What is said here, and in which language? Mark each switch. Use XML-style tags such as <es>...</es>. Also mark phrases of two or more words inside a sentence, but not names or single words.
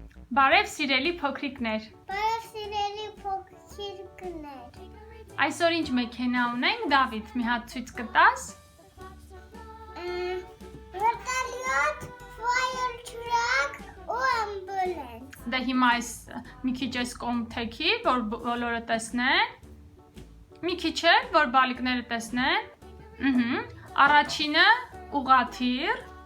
<hy>Բարև սիրելի փոքրիկներ։ Բարև սիրելի փոքրիկներ։ Այսօր ինչ մեքենա ունենք, Դավիթ, մի հատ ցույց կտաս։</hy> <en>Vertaliot, fire truck ու ambulance։</en> <hy>Դե հիմա այս մի քիչ էս կողմ թեքի, որ բոլորը տեսնեն։ Մի քիչ է, որ բալիկները տեսնեն։ Առաջինը ուղղաթիռ,</hy>